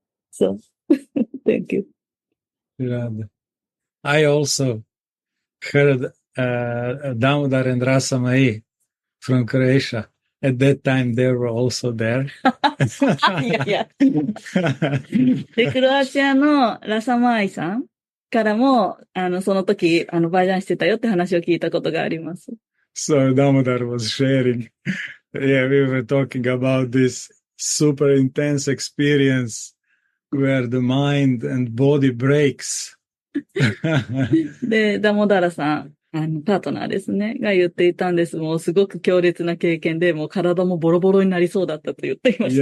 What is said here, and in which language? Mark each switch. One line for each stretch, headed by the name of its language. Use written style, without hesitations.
English: So, thank you. Radha. I also heard Damodar and Rasamai from Croatia. At that time, they were also there.
Japanese: いやいや。で、クロアチアのラサマーイさんからも、その時、バージャンしてたよって話を聞いたことがあります。
English: So Damodar was sharing. Yeah, we were talking about this super intense experience where the mind and body breaks.
Japanese: で、ダモダラさん、パートナーですね、が言っていたんです。もうすごく強烈な経験で、もう体もボロボロになりそうだったと言っていました。